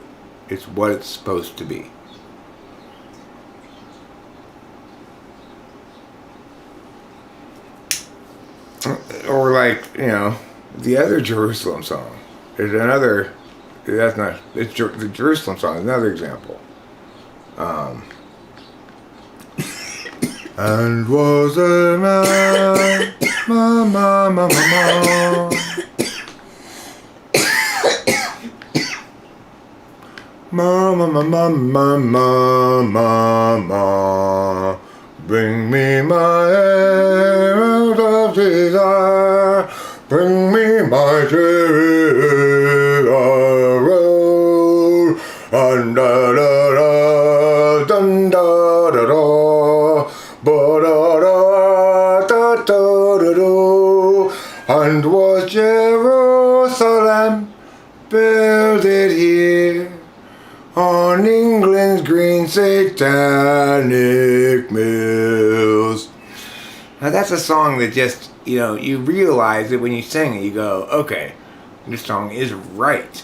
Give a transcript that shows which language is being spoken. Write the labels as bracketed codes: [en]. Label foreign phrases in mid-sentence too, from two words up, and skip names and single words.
[en] It's what it's supposed to be. Or like, the other Jerusalem song. There's another, that's not, it's the Jerusalem song is another example. And was a man, ma ma ma ma ma. Ma ma ma ma ma ma ma ma. Bring me my arrows of desire. Bring me my chariot road. And da da da dun da da da. Ba da da da da da da. And was Jerusalem builded here on England's green satanic mills? Now that's a song that just, you realize that when you sing it, you go, okay, this song is right.